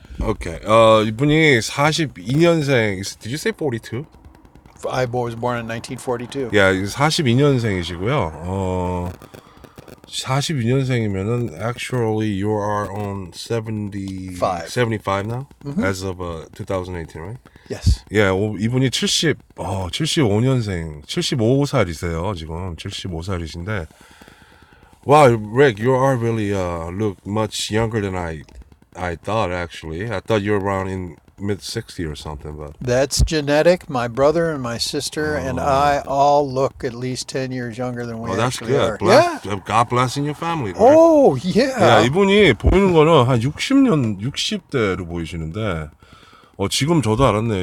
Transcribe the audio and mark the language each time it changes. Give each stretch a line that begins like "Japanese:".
English: Okay.
Korean: 이분이 42년생.
English: Did you say 42? I was born in 1942. Yeah,
Korean: 42년생이시고요. 42년생이면은
English: actually you are on 75 now as of 2018, right? Yes.
Korean: Yeah, 이분이 75년생, 75살이세요. 지금 75살이신데.
English: Wow, Rick, you are really look much younger than I thought actually. I thought you were around in mid-60 or something, but that's genetic. My brother and my sister and I all look at least 10 years younger than we that's actually good. are. God blessing your family. Right? Oh, yeah.
Korean: 이분이 보이는 거는 한 60대로 보이시는데 지금 저도 알았네요.